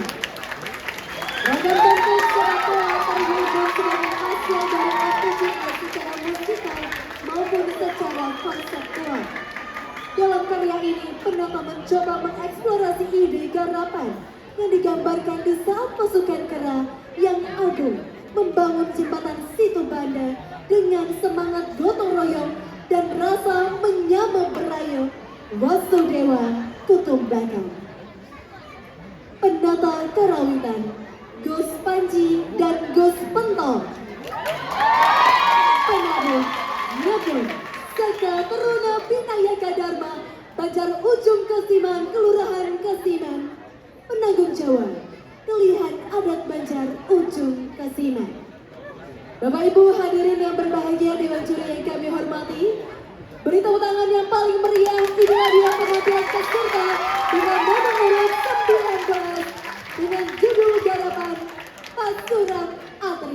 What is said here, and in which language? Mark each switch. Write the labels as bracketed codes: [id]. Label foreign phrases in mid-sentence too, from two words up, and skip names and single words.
[id] Ragam bentuk secara terwujud sebagai hasil dari aktivitas secara musikal maupun secara konseptual. Dalam karya ini, penata mencoba mengeksplorasi ide garapan yang digambarkan di saat pasukan kera yang agung membangun jembatan Situbanda dengan semangat gotong royong dan rasa [ban] menyama berayu [sa] Wasudewa Kutumbakam. [id] Penata karawitan Gus Panji dan Gus Pentol. Penabuh Nyabun Saka Teruna Pinayaka Dharma Banjar Ujung Kasiman Kelurahan Kasiman. Penanggung jawab Pilihan Adat Banjar Ujung Kasiman. Bapak Ibu hadirin yang berbahagia, dewan juri yang kami hormati, beri tepuk tangan yang paling meriah. Inilah dia penampilan peserta dengan nomor urut 19 dengan judul garapan Pasura Antri.